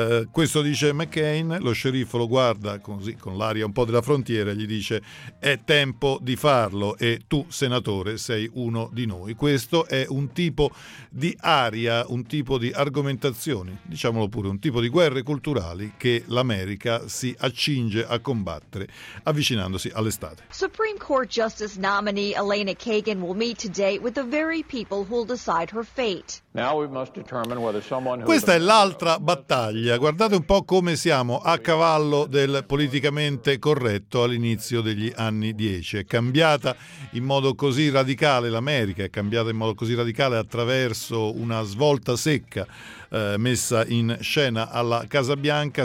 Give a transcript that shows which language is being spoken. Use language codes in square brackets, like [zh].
[it] Questo dice McCain. Lo sceriffo lo guarda così con l'aria un po' della frontiera e gli dice: è tempo di farlo, e tu, senatore, sei uno di noi. Questo è un tipo di aria, un tipo di argomentazioni, diciamolo pure, un tipo di guerre culturali che l'America si accinge a combattere avvicinandosi all'estate. [en] Supreme Court Justice nominee Elena Kagan will meet today with the very people who'll decide her fate. Now we must determine whether someone who... [it] Questa è l'altra battaglia. Guardate un po' come siamo a cavallo del politicamente corretto all'inizio degli anni 10. È cambiata in modo così radicale l'America, è cambiata in modo così radicale attraverso una svolta secca messa in scena alla Casa Bianca.